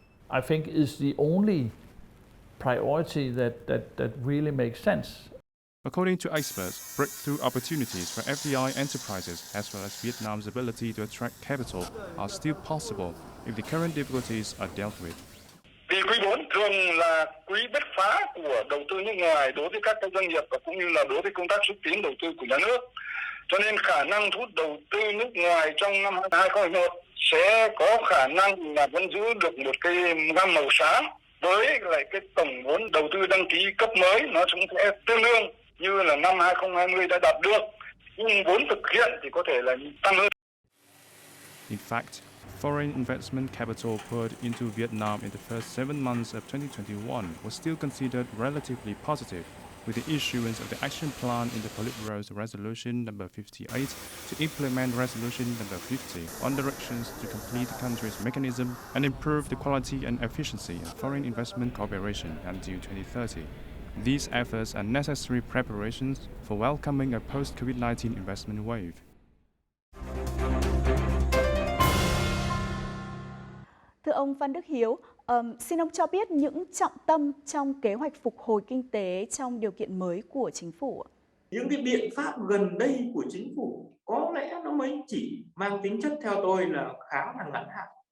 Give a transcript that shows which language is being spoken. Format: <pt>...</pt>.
<en>I think is the only priority that really makes sense. According to experts, breakthrough opportunities for FDI enterprises as well as Vietnam's ability to attract capital are still possible if the current difficulties are dealt with.</en> <vi>Vì quý 4 thường là quý bứt phá của đầu tư nước ngoài đối với các doanh nghiệp và cũng như là đối với công tác xúc tiến đầu tư của nhà nước. Cho nên khả năng thu hút đầu tư nước ngoài trong năm 2021 sẽ có khả năng là vẫn giữ được một cái gam màu sáng, với lại cái tổng vốn đầu tư đăng ký cấp mới nó cũng sẽ tương đương như là năm 2020 đã đạt được, nhưng vốn thực hiện thì có thể là tăng hơn.</vi> <en>In fact, foreign investment capital poured into Vietnam in the first 7 months of 2021 was still considered relatively positive, with the issuance of the action plan in the Politburo's Resolution number 58 to implement Resolution number 50 on directions to complete the country's mechanism and improve the quality and efficiency of foreign investment cooperation until 2030. These efforts are necessary preparations for welcoming a post-COVID-19 investment wave.</en> <vi>Thưa ông Phan Đức Hiếu, xin ông cho biết những trọng tâm trong kế hoạch phục hồi kinh tế trong điều kiện mới của chính phủ. Những cái biện pháp gần đây của chính phủ có lẽ nó mới chỉ mang tính chất theo tôi là khá là ngắn hạn.</vi>